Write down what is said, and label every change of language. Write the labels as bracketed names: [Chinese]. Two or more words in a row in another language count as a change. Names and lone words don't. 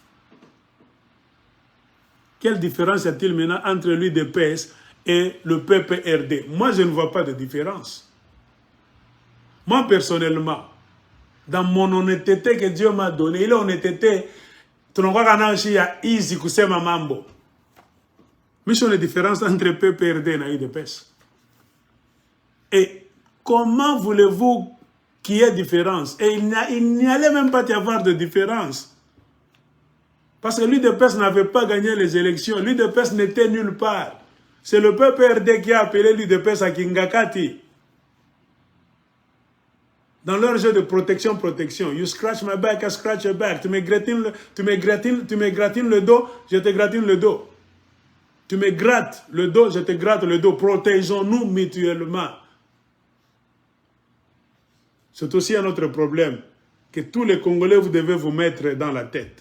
[French] Quelle différence y a-t-il maintenant entre l'UDPS et le PPRD? Moi, je ne vois pas de différence. Moi, personnellement, dans mon honnêteté que Dieu m'a donnée, il est honnêteté, tu n'as pas qu'il y a easy [Swahili] kusema mambo. [French] Mais c'est une différence entre PPRD et l'UDPS. Et comment voulez-vous qu'il y ait différence? Et il n'y allait même pas y avoir de différence. Parce que l'UDPS n'avait pas gagné les élections. L'UDPS n'était nulle part. C'est le PPRD qui a appelé l'UDPS à Kingakati. Dans leur jeu de protection. [English] You scratch my back, I scratch your back. [French] Tu me gratines le dos, je te gratine le dos. Tu me grattes le dos, je te gratte le dos. Protégeons-nous mutuellement. C'est aussi un autre problème que tous les Congolais, vous devez vous mettre dans la tête.